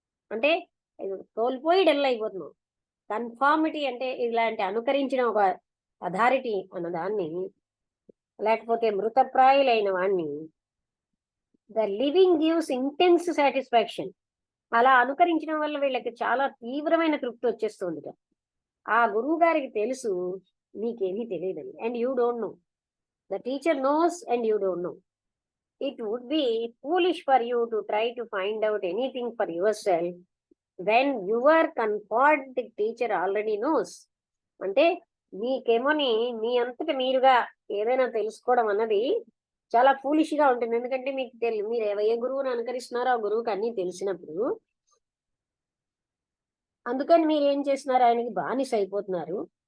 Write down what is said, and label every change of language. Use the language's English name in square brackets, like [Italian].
[Telugu] అంటే కోల్పోయి డల్ అయిపోతున్నాం. కన్ఫార్మిటీ అంటే ఇలాంటి అనుకరించిన ఒక అథారిటీ అన్న దాన్ని, లేకపోతే మృతప్రాయులైన వాణ్ణి, [English] The living gives intense satisfaction. [Telugu] అలా అనుకరించడం వల్ల వీళ్ళకి చాలా తీవ్రమైన తృప్తి వచ్చేస్తుంది. ఆ గురువు గారికి తెలుసు నీకేమీ తెలియదని, [English] And you don't know. The teacher knows and you don't know. It would be foolish for you to try to find out anything for yourself when your comfort teacher already knows. [Telugu] అంటే మీకేమోని మీ అంతట మీరుగా ఏదైనా తెలుసుకోవడం అన్నది చాలా foolish గా ఉంటుంది. ఎందుకంటే మీకు మీరు ఏ గురువుని అనుకరిస్తున్నారో ఆ గురువుకి అన్ని తెలిసినప్పుడు, అందుకని మీరు ఏం చేస్తున్నారు, ఆయనకి బానిస అయిపోతున్నారు.